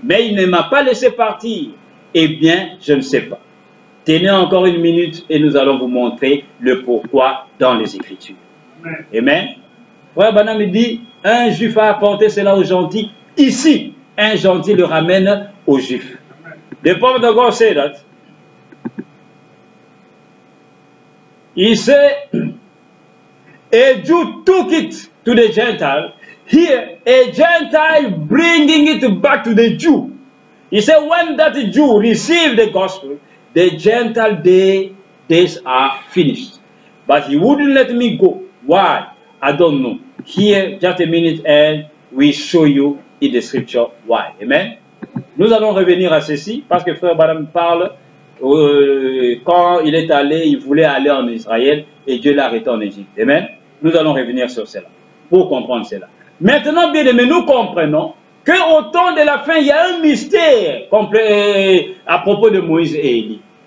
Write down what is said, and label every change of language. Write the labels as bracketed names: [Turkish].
[French] Mais il ne m'a pas laissé partir. Eh bien, je ne sais pas. Tenez encore 1 minute et nous allons vous montrer le pourquoi dans les Écritures. Amen. Amen. Frère Branham dit, un juif a apporté cela aux gentils. Ici, un gentil le ramène aux juifs. [English] The prophet of God said that. He said, a Jew took it to the Gentile. Here, a Gentile bringing it back to the Jew. He said, when that Jew received the gospel, the Gentile days are finished. But he wouldn't let me go. Why? I don't know. Here, just a minute, and we show you in the scripture why. Amen. [French] Nous allons revenir à ceci, parce que frère Branham parle, quand il est allé, il voulait aller en Israël, et Dieu l'a arrêté en Égypte. Amen. Nous allons revenir sur cela, pour comprendre cela. Maintenant, bien aimés, nous comprenons qu'au temps de la fin, il y a un mystère à propos de Moïse et Élie.